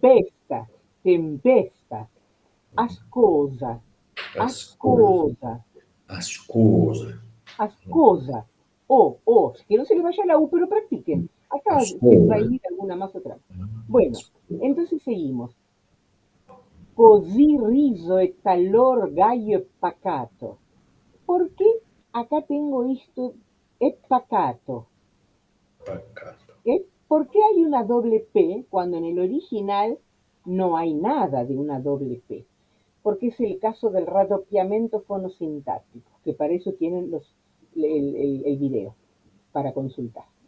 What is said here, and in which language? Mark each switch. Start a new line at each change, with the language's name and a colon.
Italian: Tempesta, tempesta, ascosa. Ascosa. Ascosa, Ascosa.
Spanish: ascosa. Que no se le vaya la U, pero practiquen. Acá se va a
Italian: Ascosa.
Spanish: ir alguna más otra. Bueno, entonces seguimos.
Italian: Così riso e talor gallo e pacato.
Spanish: ¿Por qué acá tengo esto
Italian: e pacato? Pacato.
Spanish: ¿Por qué hay una doble P cuando en el original no hay nada de una doble P? Porque es el caso del raddoppiamento fonosintáctico, que para eso tienen el video para consultar.